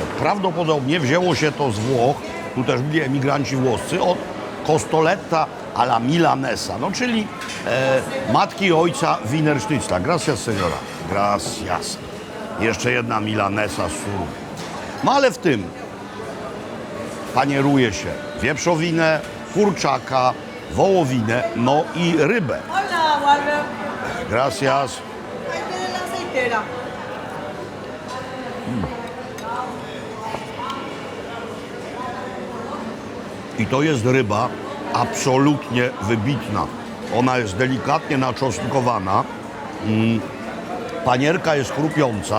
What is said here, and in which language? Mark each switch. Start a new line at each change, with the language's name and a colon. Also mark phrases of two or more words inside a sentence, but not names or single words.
Polish: Prawdopodobnie wzięło się to z Włoch, tu też byli emigranci włoscy, od
Italian: costoletta alla milanesa,
Polish: no czyli matki i ojca Wiener Schnitzla.
Spanish: Gracias, seniora. Gracias.
Polish: Jeszcze jedna milanesa z suru. No ale w tym panieruje się wieprzowinę, kurczaka, wołowinę, no i rybę.
Spanish: Hola, Walter. Gracias. Ahí tiene la aceitera.
Polish: I to jest ryba absolutnie wybitna. Ona jest delikatnie naczosnkowana. Panierka jest chrupiąca.